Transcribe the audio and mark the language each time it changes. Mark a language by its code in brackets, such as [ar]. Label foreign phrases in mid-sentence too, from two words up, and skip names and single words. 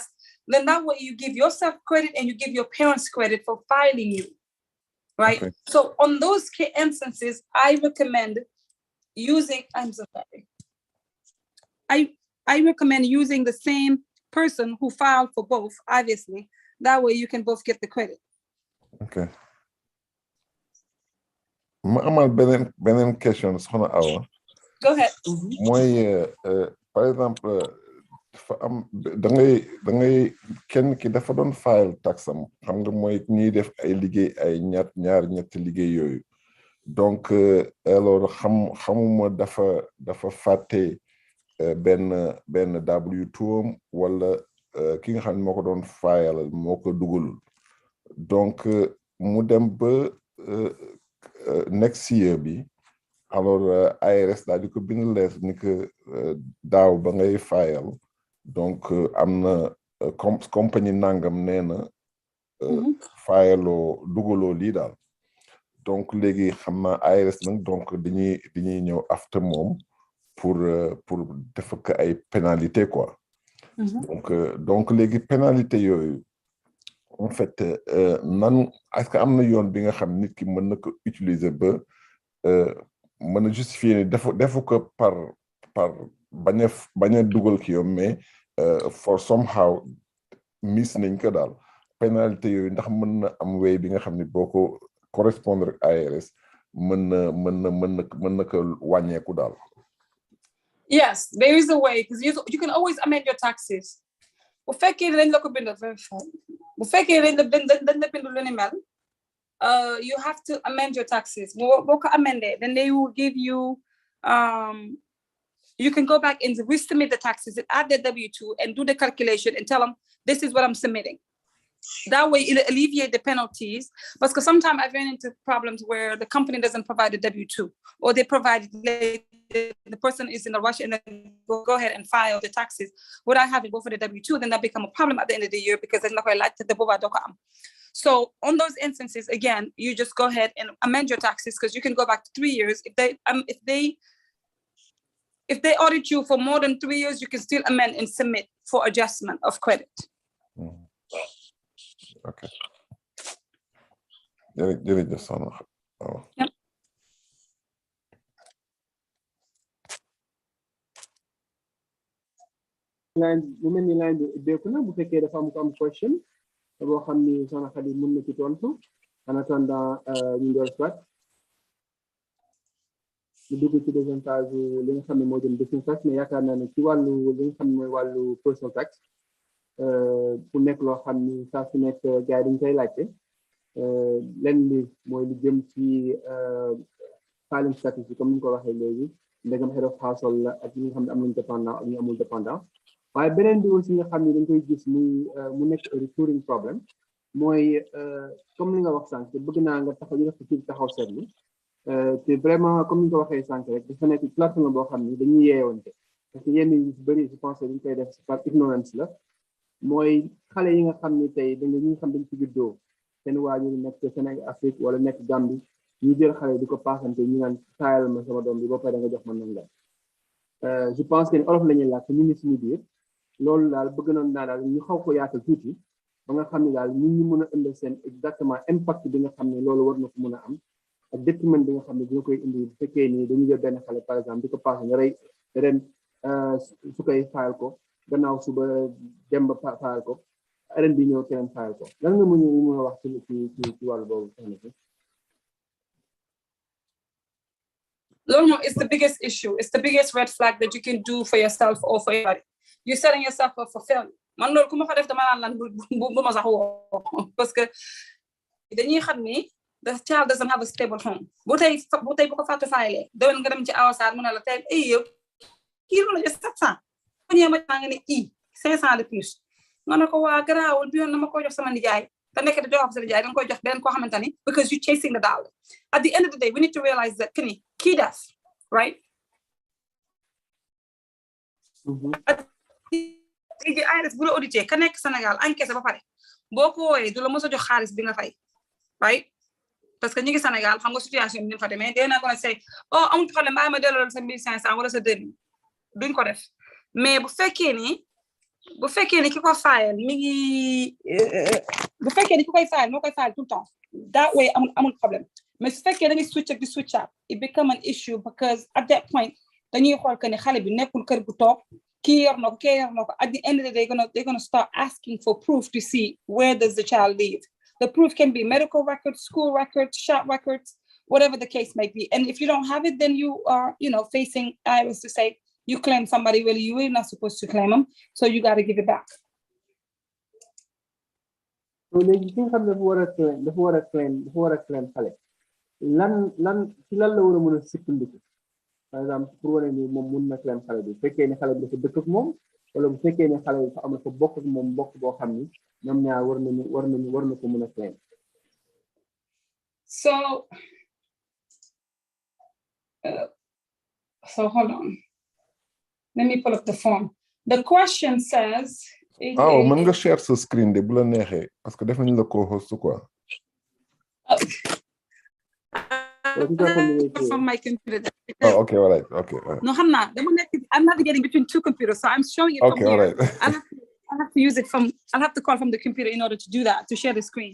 [en] Then that way you give yourself credit and you give your parents credit for filing you. Right. Okay. So on those instances, I recommend using, I'm so sorry. I recommend using the same person who filed for both, obviously. That way you can both get the credit. Okay. [wo] Ma amal benen question soxna Awa. [en] Go ahead. [wo] Mooy [fr] par exemple [wo] da ngay kenn ki dafa doon file taxam xam nga mooy ñuy def ay liggéey ay ñetti liggéey yooyu [fr] donc alors [wo] xamuma dafa fàtte benn W2 wala ki nga xam ne moo ko doon file moo ko dugalul donc mu dem ba [en] next year [wo] bi alors IRS daal di ko bind leer ni que daaw ba ngay file donc am na compagnie nangam nee na fayaloo dugaloo lii daal donc léegi xam naa IRS nag donc dañuy ñëw after moom pour def ko ay pénalité quoi donc léegi pénalité yooyu [fr] en fait [wo] nan [fr] est-ce que [wo] am na yoon bi nga xam nit ki mën na ko utiliser ba mën a justifier ni defu ko par bañ a dugal ki yoon mais [en] for somehow miss [wo] nañ ko daal pénalité yooyu ndax mën na am way bi nga xam ni boo ko correspondre ak IRS mën na ko wàññeeku daal. [en] Yes, there is a way because you can always amend your taxes. [wo] Bu fekkee dañ la ko bindal verify. Bu fekkee dañ la bindal lu ni mel, [en] you have to amend your taxes. [wo] Boo ko amendé, [en] then they will give you you can go back and resubmit the taxes and add the W-2 and do the calculation and tell them this is what I'm submitting. That way it'll alleviate the penalties. Because sometimes I've ran into problems where the company doesn't provide a W-2 or they provide it, the person is in a rush and then go ahead and file the taxes without having to go for the W-2, then that become a problem at the end of the year because they're not going to like the. So on those instances, again, you just go ahead and amend your taxes because you can go back to 3 years. If they audit you for more than 3 years, you can still amend and submit for adjustment of credit. [wo] Okay. Jërëjëf soxna. [en] Yep. [wo] bu mel ni line bi ubbeeku na bu fekkee dafa am question boo xam ni soxna Xadi mën na ci tontu [fr] en attendant [wo] ñu door soit ñu dugg ci [fr] deuxième phase [wo] li nga xam ne moo jëm [en] business tax [wo] mais yaakaar naa ne ci wàllu li nga xam ne mooy wàllu [en] personal tax [wo] bu nekk loo xam ni saa su nekk gars yi dañ koy laajte lenn li mooy lu jëm ci filing status bi comme ni ñu ko waxee léegi ndegam [en] head of household [wo] la ak ñi nga xam ne am nañu dépendant ak ñu amul dépendant waaye beneen bi aussi nga xam ne dañ koy gis mu nekk recurring problème mooy comme li nga wax sànq bëgg naa nga taxaw ñu def ci taxaw seetlu te vraiment comme ni nga ko waxee sànq rek dafa nekk plateforme boo xam ni dañuy yeewante parce que yenn yu bëri [fr] je pense [wo] dañ koy def [fr] par ignorance [wo] la mooy xale yi nga xam ni tey ñi nga xam dañ ci juddoo seen waajur nekk Sénégal Afrique wala nekk Gambie ñu jël xale di ko paasante ñu naan taayal ma sama doom bi ba pare da nga jox ma nangam [fr] je pense [wo] que olof la ñuy laaj ñu ngi suñu biir loolu daal bëgg noon naa daal ñu xaw ko yaatal tuuti ba nga xam ne daal nit ñi mën a indi seen exactement impact bi nga xam ne loolu war na ko mën a am ak détriment bi nga xam ne dina koy indi bu fekkee ni dañu jël benn xale [fr] par exemple [wo] di ko paase nga rey ren su koy fayal ko gannaaw suba dem ba fayal ko ren bi ñëw keneen fayal ko lan nga mën a wax ci wàllu boobu soxna si. [en] Loolu is the biggest issue. It's the biggest red flag that you can do for yourself or for anybody. You're setting yourself up for failure. [wo] Man loolu ku ma ko def dama naan lan bu ma sax woo parce que dañuy xam ni [en] the child doesn't have a stable home. [wo] bu tey bu ko fàtte faylee doon nga dem ci awasaar mu ne la tey yow kii la jox 700 bu ñëwee ma nga ne 500 de plus nga ne ko waa garaawul bi yoon na ma ko jox sama nijaay te nekk da jox sa nijaay da nga koy jox beneen koo xamante ni [en] because you chasing the dollar. At the end of the day we need to realize that [wo] kii def [en] right. [wo] IRS bu la audité ka nekk Sénégal encaissé ba pare boo ko wooyee du la mos a jox xaalis bi nga fay right [fr] parce que [wo] ñu ngi Sénégal xam nga situation bi ni fa demee dee naa ko ne say amul problème bàyyi ma delloo sa 1500 wala sa 2000 duñ ko def mais bu fekkee ni ki ko fayal mi ngi bu fekkee ni ki koy fayal moo koy fayal [fr] tout le temps [en] that way [wo] amul problème mais su fekkee da ngay [en] switch up [wo] di [en] switch up it become an issue because at that point [wo] dañuy xool que ne xale bi nekkul kër gu toog kii yor na ko kii yor na ko [en] at the end of the day they're gonna start asking for proof to see where does the child live. The proof can be medical records, school records, shop records, whatever the case may be. And if you don't have it, then you are, facing IRS to say you claim somebody really you were not supposed to claim them, so you got to give it back. [wo] So léegi ki nga xam ne dafa war a claim xale lan ci lan la war a mën a sukkandiku [fr] par exemple [wo] pour wane ni moom mun na claim xale bi fekkee ne xale bi dafa dëkk ak moom wala bu fekkee ne xale bi dafa am ko bokk ak moom bokk boo xam ni ñoom ñaar war na ko mën a claim. [en] So hold on. Let me pull up the form. The question says. [wo] mën nga share sa screen de bu la neexee [fr] parce que [wo] def nañ la co-host quoi. [en] From my computer. Okay, all right. Okay. No, I'm navigating between two computers, so I'm showing it from here. All right. I'll have to use it I'll have to call from the computer in order to do that, to share the screen.